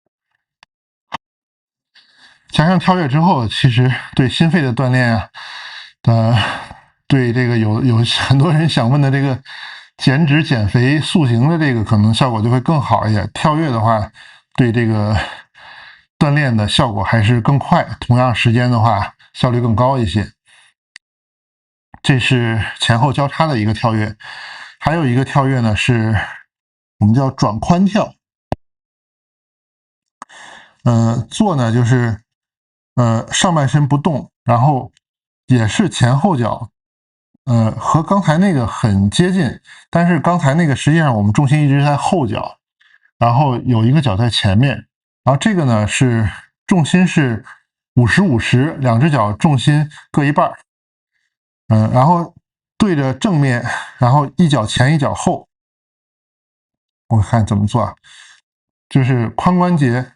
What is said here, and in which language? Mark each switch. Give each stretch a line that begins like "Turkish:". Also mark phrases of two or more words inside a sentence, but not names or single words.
Chinese: 加上跳躍之後，其實對心肺的鍛鍊啊，對這個有很多人想問的這個減脂、減肥、塑形的這個可能效果就會更好一點。跳躍的話，對這個鍛鍊的效果還是更快，同樣時間的話效率更高一些。這是前後交叉的一個跳躍。還有一個跳躍呢，是我們叫轉髖跳。做呢就是上半身不动，然後也是前后脚，和刚才那個很接近，但是刚才那個實際上我們重心一直在後腳，然後有一個腳在前面，然後這個呢是重心是50-50，兩隻腳重心各一半，然後對着正面，然後一腳前一腳後。我看怎麼做啊？就是髖關節。